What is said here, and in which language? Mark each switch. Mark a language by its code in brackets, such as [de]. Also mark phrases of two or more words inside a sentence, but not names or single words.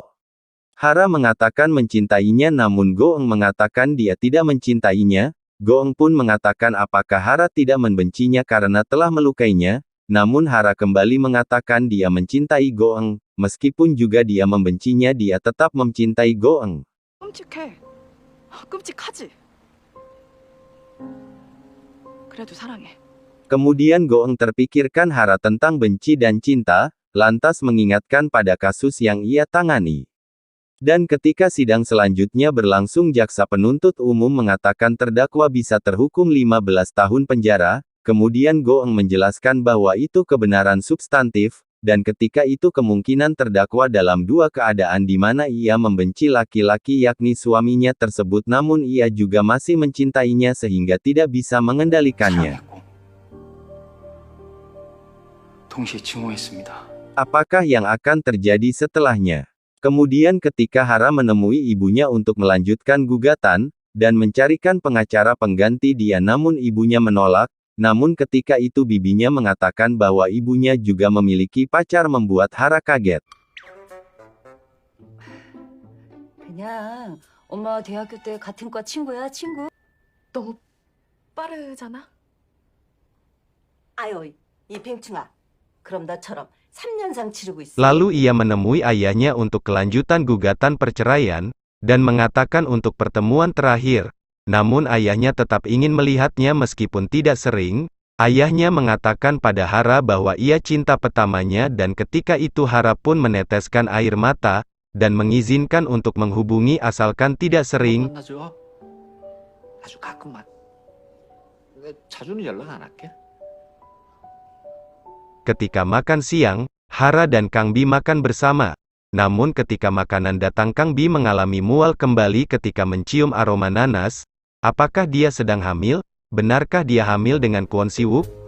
[id] Hara mengatakan mencintainya namun Goeng mengatakan dia tidak mencintainya. Goeng pun mengatakan apakah Hara tidak membencinya karena telah melukainya, namun Hara kembali mengatakan dia mencintai Goeng, meskipun juga dia membencinya dia tetap mencintai Goeng. [ko] 끔찍해. 끔찍하지. 그래도 사랑해. [id] Kemudian Goeng terpikirkan Hara tentang benci dan cinta, lantas mengingatkan pada kasus yang ia tangani. Dan ketika sidang selanjutnya berlangsung jaksa penuntut umum mengatakan terdakwa bisa terhukum 15 tahun penjara, kemudian Goeng menjelaskan bahwa itu kebenaran substantif, dan ketika itu kemungkinan terdakwa dalam dua keadaan di mana ia membenci laki-laki yakni suaminya tersebut namun ia juga masih mencintainya sehingga tidak bisa mengendalikannya. [ko] 동시에 증오했습니다. [id] Apakah yang akan terjadi setelahnya? Kemudian ketika Hara menemui ibunya untuk melanjutkan gugatan, dan mencarikan pengacara pengganti dia namun ibunya menolak, namun ketika itu bibinya mengatakan bahwa ibunya juga memiliki pacar membuat Hara kaget. [ko] 그냥 엄마와 대학교 때 같은 과 친구야, 친구. 너무 빠르잖아? 아유, 이 팽충아. 그럼 나처럼 3년상 치르고 있어. [id] Lalu ia menemui ayahnya untuk kelanjutan gugatan perceraian, dan mengatakan untuk pertemuan terakhir. Namun ayahnya tetap ingin melihatnya meskipun tidak sering. Ayahnya mengatakan pada Hara bahwa ia cinta pertamanya dan ketika itu Hara pun meneteskan air mata, dan mengizinkan untuk menghubungi asalkan tidak sering. [ko] 만나줘. 아주 가끔만. 근데 자주는 연락 안 할게. [id] Ketika makan siang, Hara dan Kang Bi makan bersama. Namun ketika makanan datang Kang Bi mengalami mual kembali ketika mencium aroma nanas. Apakah dia sedang hamil? Benarkah dia hamil dengan Kwon Si-wook?